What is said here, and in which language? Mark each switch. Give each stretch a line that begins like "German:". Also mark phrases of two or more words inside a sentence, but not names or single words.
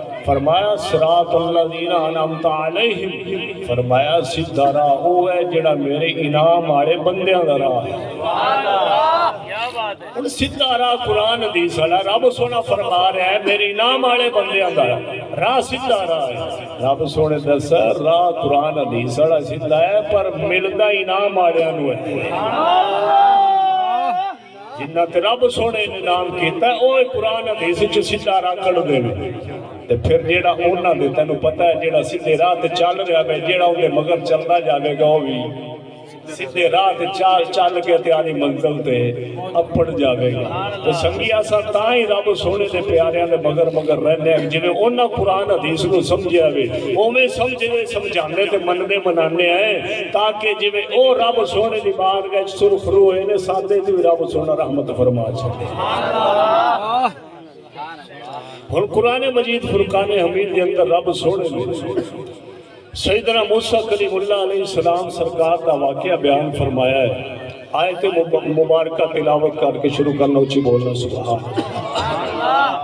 Punjabi: فرمایا
Arabic: صراط الذین انعمت علیہم،
Punjabi: فرمایا سیدھا راہ وہ ہے جڑا میرے انعام والے بندیاں دا راہ ہے. ہن سیدھا راہ قرآن حدیث والا رب سونا فرما رہا ہے میرے انعام والے بندیاں دا راہ سیدھا راہ ہے. رب سونے دسا راہ قرآن حدیث والا سیدھا ہے پر ملدا انعام والےاں نوں ہے. جنہ تے رب سونے نے انعام کیتا ہے اوہ قرآن حدیث وچ سیدھا راہ کڈ دے تے پھر جیڑا انہاں دے تینوں پتہ ہے جیڑا سیدھے راہ تے چل رہا ہے جیڑا اون دے مگر چلدا جاوے گا او بھی سیدھے راہ تے چل کے تے آلی منزل تے اپڑ جاوے گا. تو سنگیا سا تاں ہی رب سونے دے پیاریاں دے مگر رہنے ہیں جویں انہاں قرآن حدیث نوں سمجھیا وے اوویں سمجھدے سمجھاندے تے مننے منانے ہیں تاکہ جویں او رب سونے دی بارگاہ وچ سرخ رو ہوئے نے سادے تے رب سونا رحمت فرما چھڈے.
Urdu: اور قرآن مجید فرقان حمید کے اندر رب سونے نے سیدنا موسیٰ کلیم اللہ علیہ السلام سرکار کا واقعہ بیان فرمایا ہے. آیت مبارکہ تلاوت کر کے شروع کرنا اچھی بولنا سبحان اللہ.